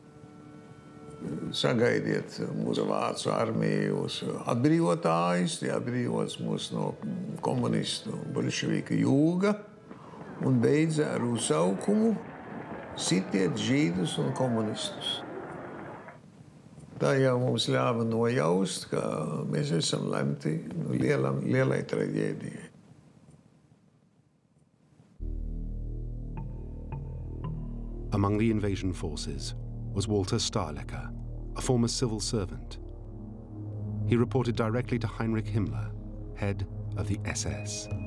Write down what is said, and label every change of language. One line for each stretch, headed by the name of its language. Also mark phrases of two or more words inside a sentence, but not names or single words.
Latvian: Sagaidiet mūsu vācu armijas atbrīvotājus, tie atbrīvots mūs no komunistu bolševika jūga, un beidza ar uzsaukumu sitiet žīdus un komunistus. Tā jau mums ļāva nojaust, ka mēs esam lemti lielai traģēdijai.
English: Among the invasion forces was Walter Stahlecker, a former civil servant. He reported directly to Heinrich Himmler, head of the SS.